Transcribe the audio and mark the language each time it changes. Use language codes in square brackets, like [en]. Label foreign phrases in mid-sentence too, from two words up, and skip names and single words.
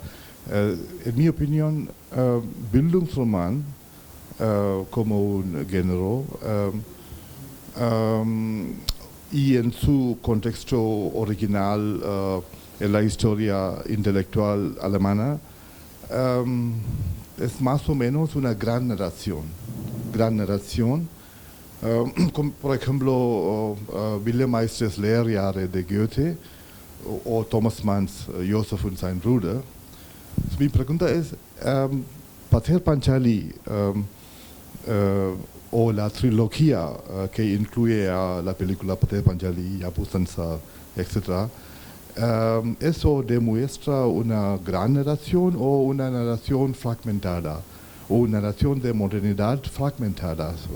[es] En mi opinión, Bildungsroman, como un género, y en su contexto original, en la historia intelectual alemana, es más o menos una gran narración. Como por ejemplo, Wilhelm Meisters Lehrjahre de Goethe o Thomas Manns Joseph und sein Bruder. Mi pregunta es, Pather Panchali o la trilogía que incluye a la película Pather Panchali, Yabusansa, etc., ¿eso demuestra una gran narración o una narración fragmentada, o una narración de modernidad fragmentada?